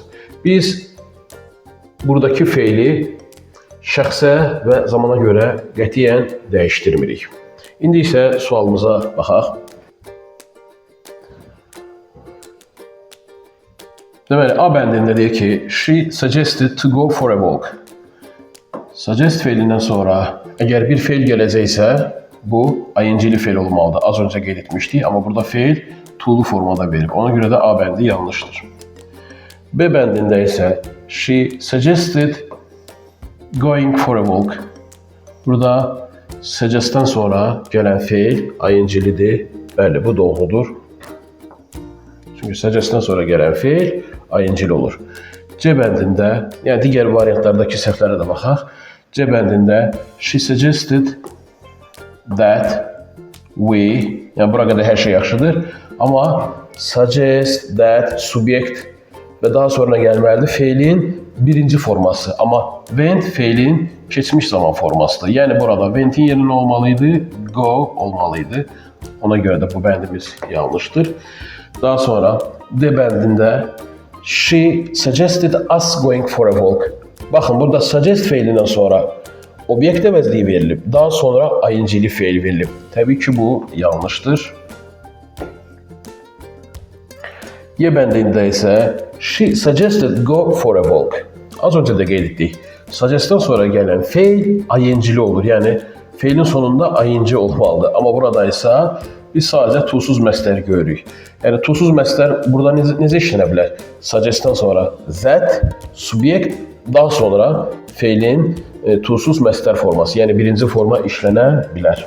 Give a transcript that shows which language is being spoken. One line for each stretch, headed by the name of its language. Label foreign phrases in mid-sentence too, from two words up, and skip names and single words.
Azerbaijani: Biz buradakı feili şəxsə və zamana görə qətiyyən dəyişdirmirik. İndi isə sualımıza baxaq. Deməli, A bəndində deyir ki,
English: she suggested to go for a walk.
Azerbaijani: Suggest feilindən sonra əgər bir feil gələcəksə, bu ayıncılı feil olmalıdır. Az öncə qeyd etmişdik, amma burada feil to'lu formada verib. Ona görə də A bəndi yanlışdır. B bəndində isə
English: she suggested going for a walk.
Azerbaijani: Burada suggest'dən sonra gələn feil ayıncılıdır. Bəli, bu doğrudur. Çünki suggest'dən sonra gələn feil ayıncılı olur. C bəndində, yəni digər variantlardakı səhvlərə də baxaq. C bəndində
English: she suggested that we,
Azerbaijani: yəni bura qədər hər şey yaxşıdır. Amma suggest, that, subyekt və daha sonra gəlməlidir feilin birinci forması. Amma went feilin keçmiş zaman formasıdır. Yəni burada went'in yerinə olmalıydı, go olmalıydı. Ona görə də bu bəndimiz yanlışdır. Daha sonra D bəndində
English: she suggested us going for a walk.
Azerbaijani: Baxın, burada suggest feilindən sonra obyekt əvəzliyi verilib. Daha sonra ayıncılı feil verilib. Təbii ki, bu yanlışdır. Y bəndində isə
English: she suggested go for a walk.
Azerbaijani: Az öncə də qeyd etdik. Suggest'dən sonra gələn feil ayıncılı olur. Yəni, feilin sonunda ayıncı olmalıdır. Amma burada isə biz sadəcə to-suz məstəri görürük. Yəni, to-suz məstər burada necə işlənə bilər? Suggest'dən sonra zət, subyekt, daha sonra feilin to-suz məstər forması, yəni birinci forma işlənə bilər.